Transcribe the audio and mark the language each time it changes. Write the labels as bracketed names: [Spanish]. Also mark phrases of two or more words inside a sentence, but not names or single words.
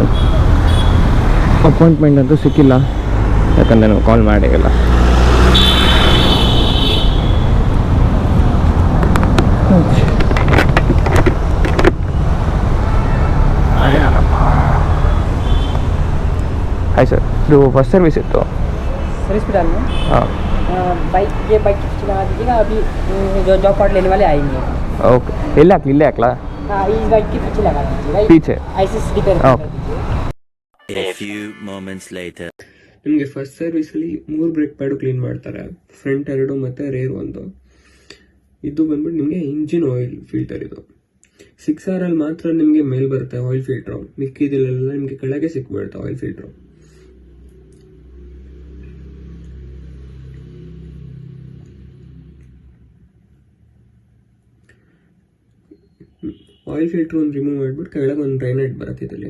[Kannada] ಅಪಾಯಿಂಟ್ಮೆಂಟ್ ಅಂತೂ ಸಿಕ್ಕಿಲ್ಲ, ಯಾಕಂದರೆ ನಾವು ಕಾಲ್ ಮಾಡಿಲ್ಲ. ಹಾಯ್ ಸರ್, ಇದು [English] first service [Kannada] ಇತ್ತು. [Hindi] सर्विस पे डालना है। हाँ, बाइक चला दीजिएगा। अभी जो [English] job card [Hindi] लेने वाले आएंगे। [Kannada] ಓಕೆ. ಇಲ್ಲೆ ಹಾಕ್ಲಾ [Hindi] हाँ, इस बाइक के पीछे लगा दीजिएगा। पीछे ऐसे स्टिकर हाँ. कर दीजिए। [English] A few moments later. [Kannada] ನಿಮಗೆ ಫಸ್ಟ್ ಸರ್ವಿಸಲ್ಲಿ 3 [English] brake pad [Kannada] ಕ್ಲೀನ್ ಮಾಡ್ತಾರೆ. ಫ್ರಂಟ್ 2 ಮತ್ತು ರೇರ್ 1. ಇದು ಬಂದ್ಬಿಟ್ಟು ನಿಮಗೆ [English] engine oil filter. [Kannada] ಇದು 6R ಮಾತ್ರ ನಿಮಗೆ ಮೇಲ್ ಬರುತ್ತೆ [English] oil filter. [Kannada] ಮಿಕ್ಕಿದೆಲ್ಲ ನಿಮಗೆ ಕೆಳಗೆ ಸಿಕ್ಬಿಡುತ್ತೆ [English] oil filter. oil filter [Kannada] ಒಂದು ರಿಮೂವ್ ಮಾಡಿಬಿಟ್ಟು ಕೆಳಗೆ ಒಂದು ಡ್ರೈನೇಟ್ ಬರುತ್ತೆ ಇದರಲ್ಲಿ.